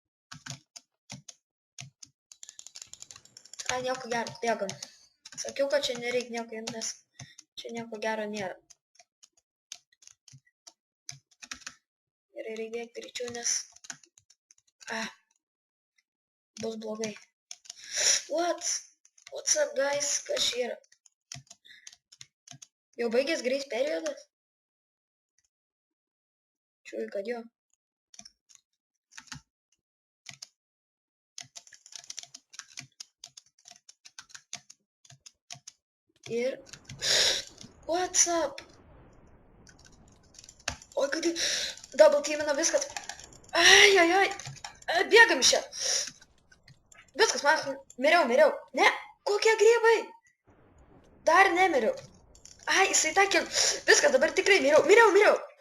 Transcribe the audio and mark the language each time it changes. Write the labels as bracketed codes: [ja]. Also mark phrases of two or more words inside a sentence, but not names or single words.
[lt] Ai, nieko gero, bėgam. Sakiau, kad čia nereikia nieko imti, nes čia nieko gero nėra. Gerai, reikia bėgti greičiau, nes bus blogai. [en] What's up, guys? [lt] Kas čia yra? Jau baigės grace periodas? Čiūgai, kad jo. Ir... [en] What's up? [lt] Oi, kad [en] double teamina [lt] viskas. Ai. Bėgam iš čia. Viskas, man miriau. Ne, kokie grybai? Dar nemiriau. Ai, jisai takė. Viskas, dabar tikrai miriau.